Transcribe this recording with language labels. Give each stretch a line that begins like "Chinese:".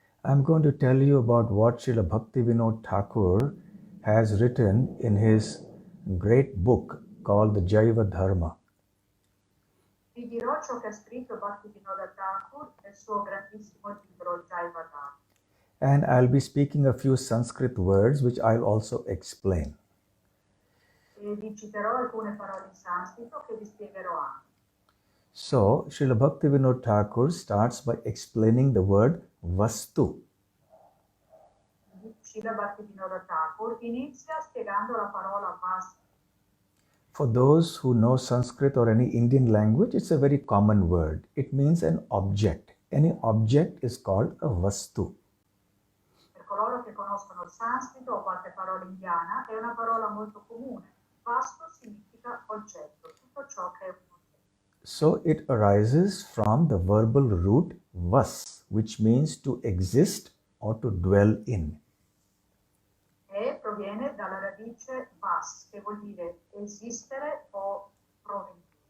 English: I'm going to tell you about what Srila Bhaktivinoda Thakur has written in his great book called the Jaiva Dharma.
Italian: Vi dirò ciò che ha scritto Bhaktivinoda Thakur nel suo grandissimo libro Jaiva Dharma.
English: And I'll be speaking a few Sanskrit words which I'll also explain.
Italian: E vi citerò alcune parole in sanscrito che vi spiegherò anche.
English: So, Srila Bhaktivinoda Thakur starts by explaining the word vastu.
Italian: Srila Bhaktivinoda Thakur inizia spiegando la parola vastu.
English: For those who know Sanskrit or any Indian language, it's a very common word. It means an object. Any object is called a vastu.
Italian: Per coloro che conoscono conoscono il sanscrito o qualche parola indiana, è una parola molto comune. Vasto significa oggetto, tutto ciò che è un oggetto.
English: So it arises from the verbal root vas, which means to exist or to dwell in.
Italian: E proviene dalla radice vas, che vuol dire esistere o provenire.